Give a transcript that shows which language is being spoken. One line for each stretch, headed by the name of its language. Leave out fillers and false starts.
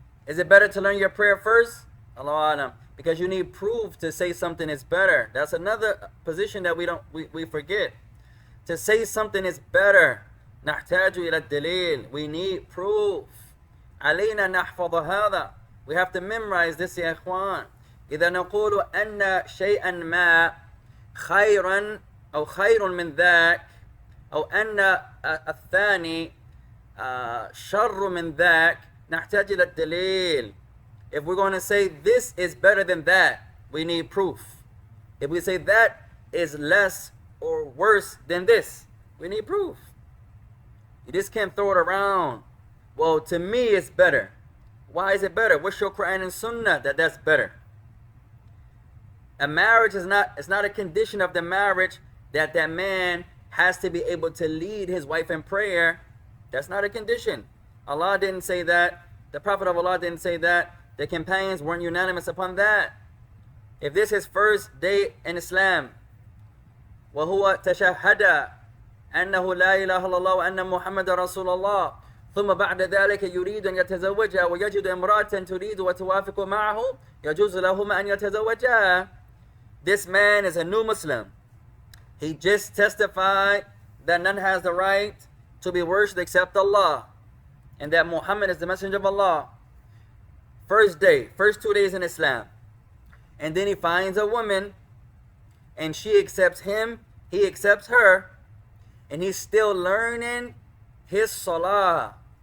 English: Is it better to learn your prayer first?
Arabic: Allah Alam.
English: Because you need proof to say something is better. That's another position that we forget. To say something is better.
Arabic: نحتاج إلى الدليل.
English: We need proof.
Arabic: علينا نحفظ هذا.
English: We have to memorize this
Arabic: يا إخوان. إذا نقول أن شيئا ما خيرا أو خير من ذاك أو أن الثاني شر من ذاك نحتاج إلى الدليل.
English: If we're going to say this is better than that, we need proof. If we say that is less or worse than this, we need proof. You just can't throw it around. Well, to me it's better. Why is it better? What's your Quran and Sunnah that that's better? A marriage is not, it's not a condition of the marriage that that man has to be able to lead his wife in prayer. That's not a condition. Allah didn't say that. The Prophet of Allah didn't say that. The companions weren't unanimous upon that. If this is first day in Islam,
Arabic: وهو تشهد أنه لا إله إلا الله وأن محمد رسول الله ثم بعد ذلك يريد أن يتزوجها ويجد امرأة تريد وتوافق معه يجوز لهما أن يتزوجا.
English: This man is a new Muslim. He just testified that none has the right to be worshipped except Allah, and that Muhammad is the messenger of Allah. First day, first 2 days in Islam. And then he finds a woman, and she accepts him, he accepts her, and he's still learning his salah.